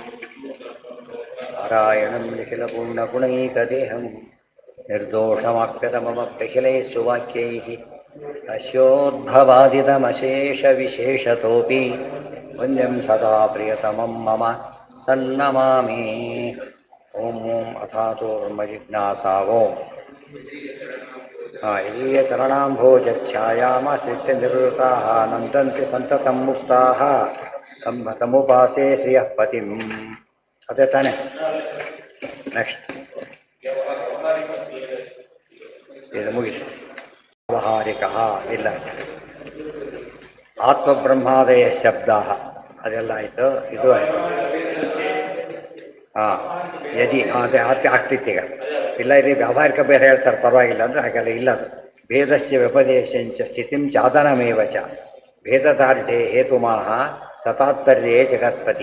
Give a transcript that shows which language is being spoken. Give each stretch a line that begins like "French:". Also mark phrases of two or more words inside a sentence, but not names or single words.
Sanskrit: नारायणं निखिलपूर्णगुणैकदेहं निर्दोषमाप्यतममप्यखिलैः सुवाक्यैः अस्योद्भवादिदमशेषविशेषतोऽपि वन्द्यं सदा प्रियतमं मम सन्नमामि ॐ अथातोर्मजिज्ञासावोम् यदीयचरणाम्भोजच्छायामाश्रित्य निवृताः नन्दन्ति सन्ततं मुक्ताः तमुपासे श्रियः पतिम्
Kannada: ಅದೇ ತಾನೆ ನೆಕ್ಸ್ಟ್ ಇದು ಮುಗಿತು ವ್ಯಾವಹಾರಿಕ ಇಲ್ಲ ಆತ್ಮಬ್ರಹ್ಮಾದಯ ಶಬ್ದ ಅದೆಲ್ಲ ಆಯಿತು ಇದು ಆಯಿತು ಹಾಂ ಯದಿ ಅದೇ ಆಗ್ತಿತ್ತೀಗ ಇಲ್ಲ ಇದು ವ್ಯಾವಹಾರಿಕ ಬೇರೆ ಹೇಳ್ತಾರೆ ಪರವಾಗಿಲ್ಲ ಅಂದರೆ ಹಾಗೆಲ್ಲ ಇಲ್ಲ ಅದು
Sanskrit: ಭೇದಸ್ಯ ವ್ಯಪದೇಶಂಚ ಸ್ಥಿತಿಂ ಚಾದನಮೇವ ಚ ಭೇದದಾರ್ಢ್ಯೆ ಹೇತುಮಾಹ ಸತಾತ್ಪರ್ಯೇ ಜಗತ್ಪತಿ.